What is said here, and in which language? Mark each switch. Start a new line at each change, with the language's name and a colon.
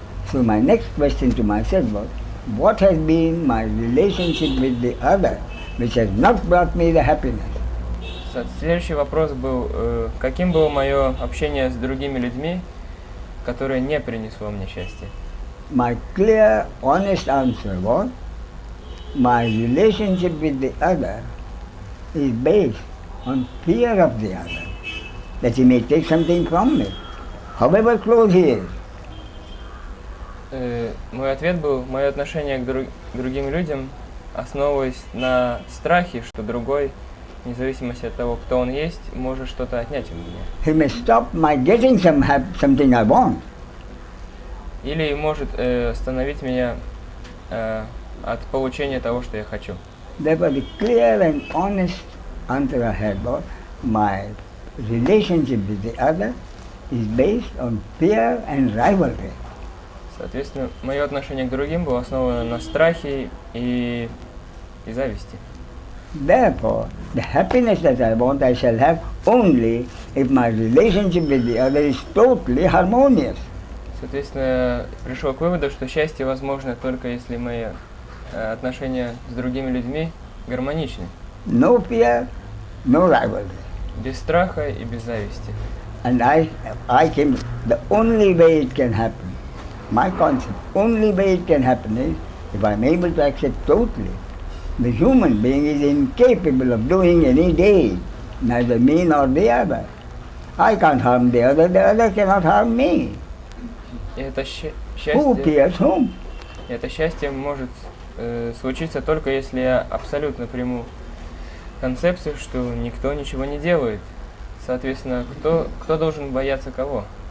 English: So my next question to myself was, what has been my relationship with the other which has not brought me the happiness?
Russian: Следующий вопрос был, каким было мое общение с другими людьми, которое не принесло мне счастье?
English: My clear, honest answer was, my relationship with the other is based on fear of the other, that he may take something from me, however close he is.
Russian: Мой ответ был, мое отношение к другим людям основываясь на страхе, что другой, вне зависимости от того, кто он есть, может что-то отнять у меня.
English: He may stop my getting something I want.
Russian: Или может остановить меня от получения того, что я хочу.
English: Therefore, the clear and honest answer I had was, my relationship with the other is based on fear and rivalry.
Russian: Соответственно, мое отношение к другим было основано на страхе и зависти.
English: Therefore, the happiness that I want, I shall have only if my relationship with the other is totally harmonious.
Russian: Соответственно, пришел к выводу, что счастье возможно только если мои отношения с другими людьми гармоничны.
English: No fear, no rivalry.
Russian: Без страха и без зависти.
English: And I came, the only way it can happen, my concept, only way it can happen is if I'm able to accept totally. The human being is incapable of doing any deed, neither me nor the other. I can't harm the other cannot harm me.
Russian: И это
English: Who
Russian: счастье,
English: fears whom?
Russian: это счастье может случиться только если я абсолютно приму концепцию, что никто ничего не делает. Соответственно, кто должен бояться кого?